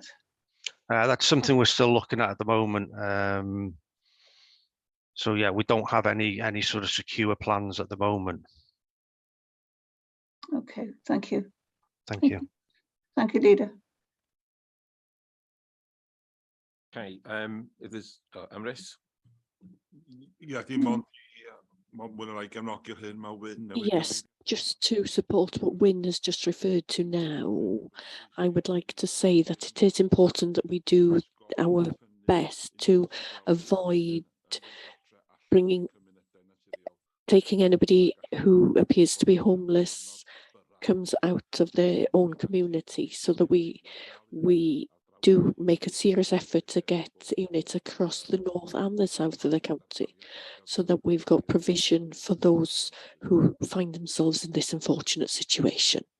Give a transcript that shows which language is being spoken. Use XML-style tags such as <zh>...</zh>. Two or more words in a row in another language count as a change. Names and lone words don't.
<en>That's something we're still looking at the moment. So yeah, we don't have any sort of secure plans at the moment. Okay, thank you. Thank you. Thank you, Leader. Okay, if there's Amris.</en> <cy>Ie, dim ond mwy na lai gefnogi'r hyn mae Wyn.</cy> <en>Yes, just to support what Wyn has just referred to now, I would like to say that it is important that we do our best to avoid taking anybody who appears to be homeless comes out of their own community, so that we do make a serious effort to get units across the north and the south of the county, so that we've got provision for those who find themselves in this unfortunate situation.</en>